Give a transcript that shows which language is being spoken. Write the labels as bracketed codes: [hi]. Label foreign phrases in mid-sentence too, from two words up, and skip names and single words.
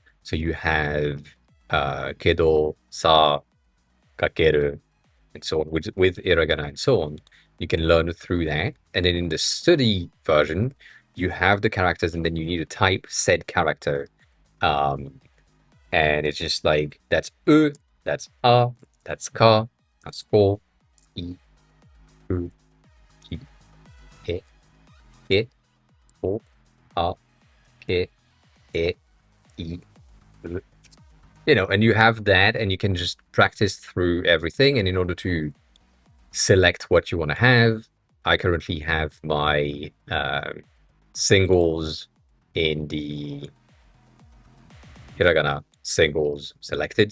[en] So you have kedo, sa, kakeru, and so on, with hiragana and so on. You can learn through that. And then in the study version, you have the characters and then you need to type said character. Um, and it's just like that's that's a, that's ka, that's ko, I, U, Ki, E, E, O, A, Ke, E, I, U. And you have that, and you can just practice through everything. And in order to select what you want to have, I currently have my singles in the hiragana singles selected.